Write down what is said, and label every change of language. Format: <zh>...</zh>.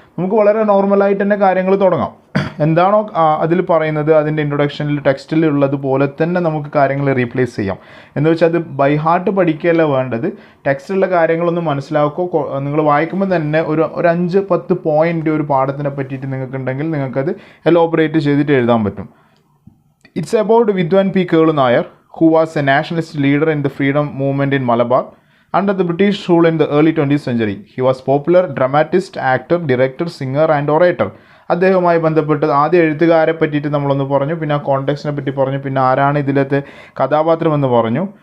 <ml>നമുക്ക് വളരെ നോർമലായിട്ട് തന്നെ കാര്യങ്ങൾ തുടങ്ങാം. എന്താണോ അതിൽ പറയുന്നത് അതിൻ്റെ ഇൻട്രൊഡക്ഷനിൽ ടെക്സ്റ്റിൽ ഉള്ളതുപോലെ തന്നെ നമുക്ക് കാര്യങ്ങൾ റീപ്ലേസ് ചെയ്യാം. എന്ന് വെച്ചാൽ അത് ബൈ ഹാർട്ട് പഠിക്കുകയല്ല വേണ്ടത്. ടെക്സ്റ്റിലുള്ള കാര്യങ്ങളൊന്നും മനസ്സിലാക്കുക. നിങ്ങൾ വായിക്കുമ്പോൾ തന്നെ ഒരു 5-10 പോയിൻ്റ് ഒരു പാഠത്തിനെ പറ്റിയിട്ട് നിങ്ങൾക്കുണ്ടെങ്കിൽ നിങ്ങൾക്കത് എലോബറേറ്റ് ചെയ്തിട്ട് എഴുതാൻ പറ്റും.</ml> <en>It's about Vidwan P Kelu Nair, who was a nationalist leader in the freedom movement in Malabar under the British rule in the early 20th century. He was popular dramatist, actor, director, singer and orator.</en> <ml>അദ്ദേഹവുമായി ബന്ധപ്പെട്ട് ആദ്യ എഴുത്തുകാരെ പറ്റിയിട്ട് നമ്മളൊന്ന് പറഞ്ഞു, പിന്നെ ആ കോണ്ടെക്സ്റ്റിനെ പറ്റി പറഞ്ഞു, പിന്നെ ആരാണ് ഇതിലത്തെ കഥാപാത്രം എന്ന് പറഞ്ഞു.</ml>